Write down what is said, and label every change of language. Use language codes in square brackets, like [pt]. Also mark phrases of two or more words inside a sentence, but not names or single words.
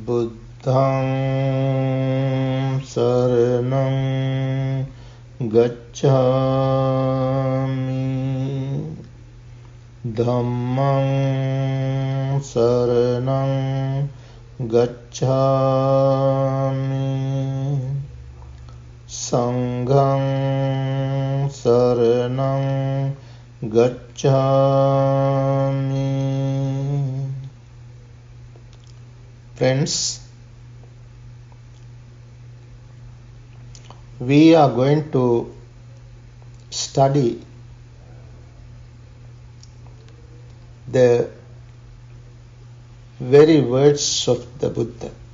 [pi] Buddhang saranang gacchami, Dhammang saranang gacchami, Sanghang saranang gacchami. [en] Friends, we are going to study the very words of the Buddha.